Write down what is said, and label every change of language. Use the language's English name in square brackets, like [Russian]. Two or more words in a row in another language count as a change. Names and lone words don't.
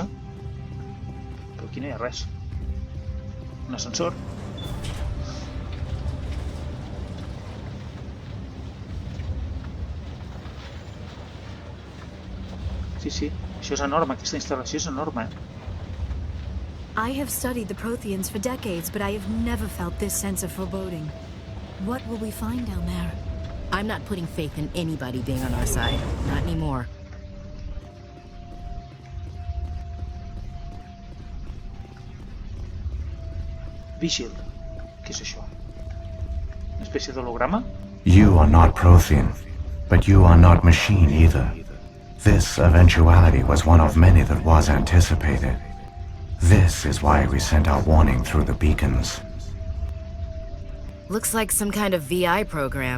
[Catalan] Però aquí no hi ha res. Un ascensor. Sí, això és enorme, aquesta instal·lació és enorme. [English] I have studied the Proteans for decades, but I have never felt this sense of foreboding. What will we find down there? I'm not putting faith in anybody being on our side. Not anymore. Vigil. [Catalan] Què és això? Una espècie d'holograma? [English] You are not Protean, but you are not machine either. This eventuality was one of many that was anticipated. This is why we sent our warning through the beacons. Looks like some kind of VI program.